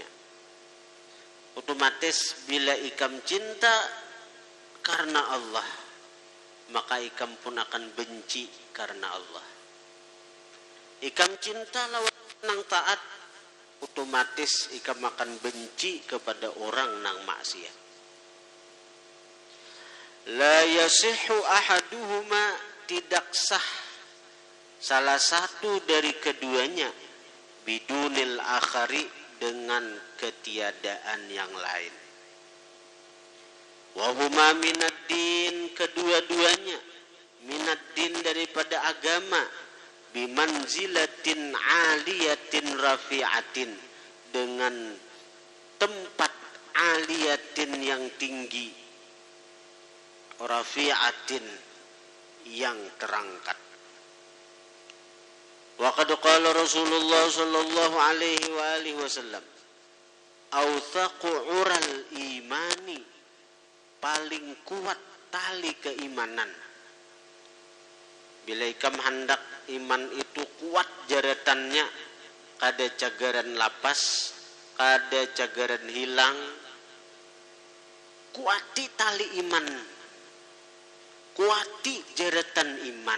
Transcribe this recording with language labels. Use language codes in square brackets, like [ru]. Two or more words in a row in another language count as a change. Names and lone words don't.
[bjn] Otomatis bila ikam cinta karena Allah, maka ikam pun akan benci karena Allah. Ikam cinta lawan nang taat, otomatis ikam akan benci kepada orang nang maksiat. [ar] لا يصح أحدهما, [id] tidak sah salah satu dari keduanya, [ar] بدون الآخر, [id] dengan ketiadaan yang lain. [ar] وهما من الدين, [id] kedua-duanya, [ar] من الدين, [id] daripada agama, [ar] بمنزلة عالية رفيعة, [id] dengan tempat aliyatin yang tinggi, rafi'atin yang terangkat. [ar] وقد قال رسول الله صلى الله عليه وعلى آله وسلم، أوثق عرى الإيمان, [id] paling kuat tali keimanan. [bjn] Bila ikam hendak iman itu kuat jaratannya, kada cagaran lapas, kada cagaran hilang, kuati tali iman, kuati jaratan iman.